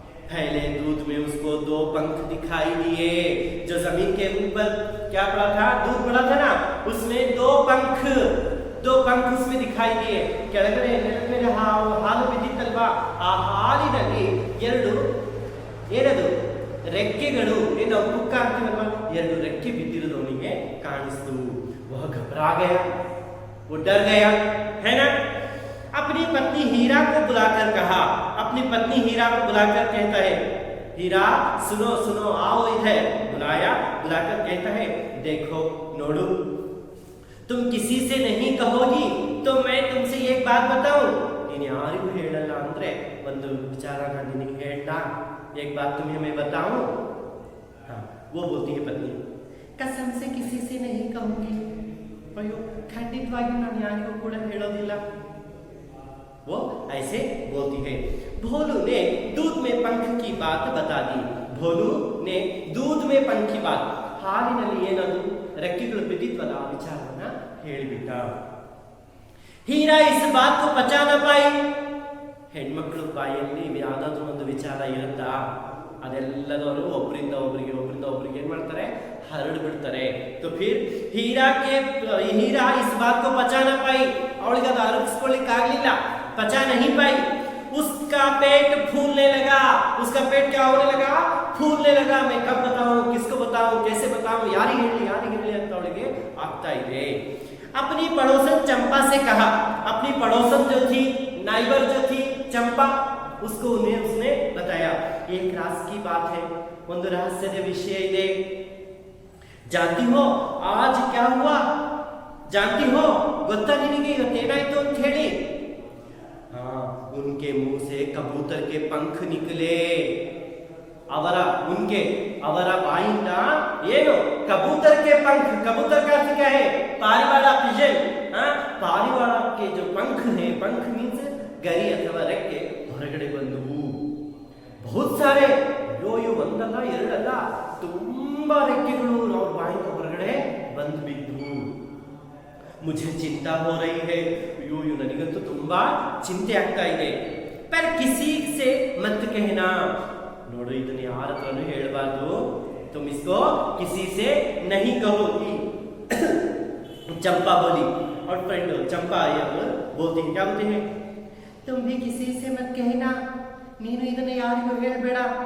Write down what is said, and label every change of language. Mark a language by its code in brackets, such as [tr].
[hi] फैले दूध में उसको 2 पंख दिखाई दिए. जो जमीन के ऊपर क्या पड़ा था? दूध पड़ा था ना, उसमें 2 पंख उसमें दिखाई दिए. [kn] ಕೆಳಗಡೆ ನೆಲದ ಮೇಲೆ ಹಾಲು ಬಿದ್ದಿತ್ತಲ್ವಾ, ಆ ಹಾಲಿನಲ್ಲಿ 2 ಏನದು ರೆಕ್ಕೆಗಳು, ಏನು ಪುಕ್ಕ ಅಂತೀವಲ್ವಾ, 2 ರೆಕ್ಕೆ ಬಿದ್ದಿರೋದು ಅವನಿಗೆ ಕಾಣಿಸ್ತು. [hi] वह घबरा गया, वो डर गया, है ना. अपनी पत्नी हीरा को बुलाकर कहा. अपनी पत्नी हीरा को बुलाकर कहता है, हीरा सुनो सुनो आओ इधर. बुलाया, बुलाकर कहता है, देखो नोडू तुम किसी से नहीं कहोगी तो मैं तुमसे एक बात बताऊं, [kn] ನೀನು ಯಾರಿಗೂ ಹೇಳಲ್ಲ ಅಂದ್ರೆ ಒಂದು ವಿಚಾರ ನಾನು ನಿನಗೆ ಹೇಳ್ತಾ, [hi] एक बात तुम्हें मैं बताऊं। हाँ, वो बोलती है पत्नी, कसम से किसी से नहीं कहूंगी। [kn] अयो ಖಂಡಿತವಾಗಿಯೂ ನಾನು ಯಾರಿಗೂ ಕೂಡ ಹೇಳೋದಿಲ್ಲ। [hi] वो ऐसे बोलती है। भोलू ने दूध में पंख की बात बता दी। भोलू ने दूध में पंख की बात, [kn] ಹಾಲಿನಲ್ಲಿ ಏನದು ರೆಕ್ಕೆಗಳು ಬಿದ್ದಿದ್ವಲ್ಲ ಆ ವಿಚಾರವನ್ನ ಹೇಳಿಬಿಟ್ಟ। ಹೀರಾ [hi] ಇಸ್ ಬಾತ್ ಕೋ ಪಚಾ ನ ಪಾಯಿ, [kn] ಹೆಣ್ಮಕ್ಳು ಬಾಯಲ್ಲಿ ಯಾವ್ದಾದ್ರು ಒಂದು ವಿಚಾರ ಇರುತ್ತಾ ಅದೆಲ್ಲದವರು ಒಬ್ಬರಿಂದ ಒಬ್ಬರಿಗೆ ಏನ್ ಮಾಡ್ತಾರೆ, ಹರಡು ಬಿಡ್ತಾರೆ। [hi] तो फिर हीरा इस बात को पचा न पाई, [kn] ಅವಳಿಗೆ ಅದು ಅರಗಿಸ್ಕೊಳ್ಳಿಕ್ಕೆ ಆಗಲಿಲ್ಲ, [hi] पचा नहीं पाई। उसका पेट फूलने लगा। उसका पेट क्या होने लगा, फूलने लगा। मैं कब बताऊं, किसको बताऊं, कैसे बताऊं, यारी [kn] ಹೇಳಿ ಅಂತ ಅವಳಿಗೆ ಆಗ್ತಾ ಇದೆ। [hi] अपनी पड़ोसन चंपा से कहा, अपनी पड़ोसन जो थी, नाइबर जो थी चंपा, उसको उसने बताया, एक राज की बात है, [kn] ಒಂದು ರಹಸ್ಯದ ವಿಷಯ ಇದೆ। [hi] जानती हो आज क्या हुआ, जानती हो [kn] ಗೊತ್ತಾ ನಿನಗೆ ಇವತ್ತೇನಾಯ್ತು ಅಂತ ಹೇಳಿ? [hi] हाँ, उनके मुंह से कबूतर के पंख निकले। [kn] ಅವರ ಬಾಯಿಂದ ಏನು [hi] कबूतर के पंख, कबूतर का अर्थ क्या है, पारिवाಳ पिजन। पारिवाಳ के जो पंख है, पंख मीन्स [kn] ಗರಿ ಅಥವಾ ರೆಕ್ಕೆ ಹೊರಗಡೆ ಬಂದವು। [hi] ಬಹುತ್ ಸಾರೆ, [kn] ಅಯ್ಯೋ ಒಂದಲ್ಲ ಎರಡಲ್ಲ, ತುಂಬಾ ರೆಕ್ಕೆಗಳು ಅವ್ರ ಬಾಯಿಂದ ಹೊರಗಡೆ ಬಂದು ಬಿದ್ವು। [hi] मुझे चिंता हो रही है, [kn] ಅಯ್ಯೋ ನನಗಂತೂ ತುಂಬಾ ಚಿಂತೆ ಆಗ್ತಾ ಇದೆ। [hi] पर किसी से मत कहना, [kn] ನೋಡು ಇದನ್ನ ಯಾರ ಹತ್ರನೂ ಹೇಳಬಾರ್ದು। [hi] तुम इसको किसी से नहीं कहोगी। चंपा बोली, और फ्रेंड चंपा बोलती है, क्या बोलते हैं, तुम भी किसी से मत कहना, [kn] ನೀನು ಇದನ್ನ ಯಾರಿಗೂ ಹೇಳಬೇಡ।